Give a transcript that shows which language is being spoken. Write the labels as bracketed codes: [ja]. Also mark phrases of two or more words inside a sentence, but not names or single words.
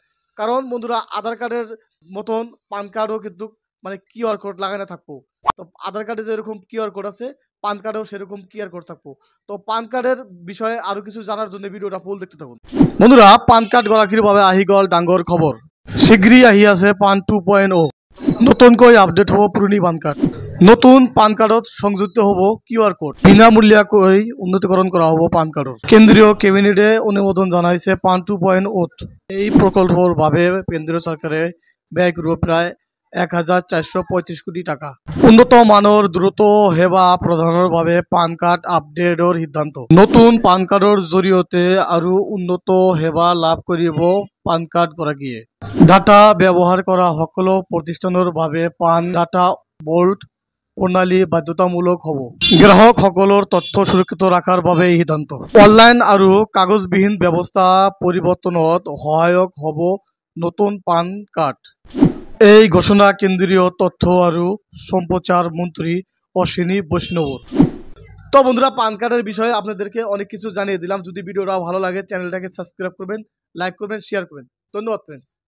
[bn] কারণ বন্ধুরা, আধার কার্ডের মতন পান কার্ডও কিন্তু মানে কিউআর কোড লাগানো থাকবো। তো আধার কার্ডে যেরকম কিউআর কোড আছে, পান কার্ডেও সেরকম কিউআর কোড থাকবো। তো পান কার্ডের বিষয়ে আরো কিছু জানার জন্য ভিডিওটা ফুল দেখতে থাকুন। [as] বন্ধুরা, পান কার্ড গলাকিভাবে আহিগল ডাঙ্গর খবর শীঘ্রই আহি আছে পান 2.0 নতুনকৈ আপডেট হব পুরনি পান কার্ড। নতুন পান কার্ডত সংযুক্ত হব কিউআর কোড। বিনামূলীয়াকৈ উন্নতিকরণ করা হব পান কার্ডৰ। কেন্দ্রীয় ক্যাবিনেটে অনুমোদন জানাইছে পান 2.0। এই প্রকল্পৰ বাবে কেন্দ্রীয় সরকারে ব্যয় করব প্রায় ১,৪৩৫ কোটি টাকা। উন্নত মানৰ দ্রুত সেৱা প্ৰদানৰ বাবে পান কাৰ্ড আপডেটৰ সিদ্ধান্ত। নতুন পান কাৰ্ডৰ জৰিয়তে আৰু উন্নত সেৱা লাভ কৰিব পান কাৰ্ড গৰাকীয়ে। ডাটা ব্যৱহাৰ কৰা সকলো প্ৰতিষ্ঠানৰ বাবে পান ডাটা ভল্ট প্ৰণালী বাধ্যতামূলক হ'ব। গ্ৰাহকসকলৰ তথ্য সুৰক্ষিত ৰখাৰ বাবে এই সিদ্ধান্ত। অনলাইন আৰু কাগজবিহীন ব্যৱস্থা পৰিৱৰ্তনত সহায়ক হ'ব নতুন পান কাৰ্ড। এই ঘোষণা কেন্দ্রীয় তথ্য আৰু সম্প্রচার মন্ত্রী অশ্বিনী বৈষ্ণবর। [bn] তো বন্ধুরা, পান কার্ডের বিষয়ে আপনাদেরকে অনেক কিছু জানিয়ে দিলাম। যদি ভিডিওটা ভালো লাগে চ্যানেলটাকে সাবস্ক্রাইব করবেন, লাইক করবেন, শেয়ার করবেন। ধন্যবাদ ফ্রেন্ডস।